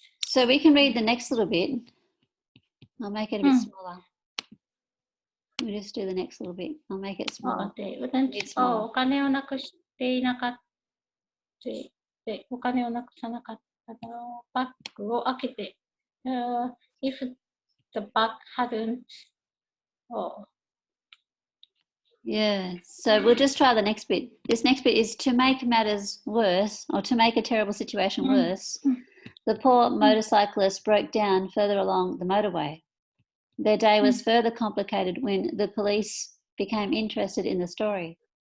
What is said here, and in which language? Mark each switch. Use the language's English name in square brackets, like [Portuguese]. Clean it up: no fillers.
[English] So we can read the next little bit. I'll make it a bit smaller. We'll just do the next little bit. I'll make it smaller. [Japanese] お金をなくしていなかった。お金をなくさなかったのバッグを開けて、 [English] if the bag hadn't, Yeah, so we'll just try the next bit. This next bit is to make matters worse, or to make a terrible situation worse. The poor motorcyclist broke down further along the motorway. Their day was further complicated when the police became interested in the story.